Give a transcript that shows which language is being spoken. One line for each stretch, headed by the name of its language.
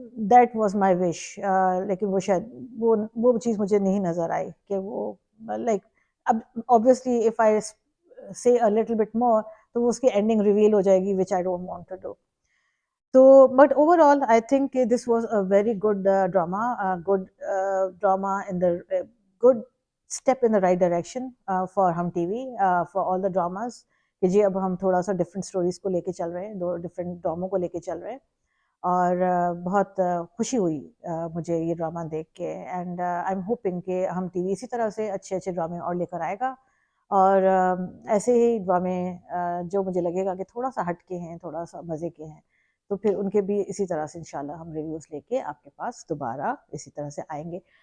English: that was my wish,
Urdu: لیکن وہ شاید وہ چیز مجھے نہیں نظر آئی کہ وہ لائک، اب
English: obviously if I say a little bit more
Urdu: تو وہ اس کی اینڈنگ ریویل ہو جائے گی
English: which I don't want to do. So, but overall, I think this was a very good drama, good drama in the good step in the right direction for Hum TV, for all the dramas.
Urdu: کہ جی اب ہم تھوڑا سا different stories کو لے کے چل رہے ہیں، 2 ڈفرینٹ ڈراموں کو لے کے چل رہے ہیں، اور بہت خوشی ہوئی مجھے یہ ڈرامہ دیکھ کے،
English: and I am hoping
Urdu: کہ Hum TV اسی طرح سے اچھے اچھے ڈرامے اور لے کر آئے گا، اور ایسے ہی ڈرامے جو مجھے لگے گا کہ تھوڑا سا ہٹ کے ہیں، تھوڑا سا مزے کے ہیں، تو پھر ان کے بھی اسی طرح سے انشاءاللہ ہم ریویوز لے کے آپ کے پاس دوبارہ اسی طرح سے آئیں گے.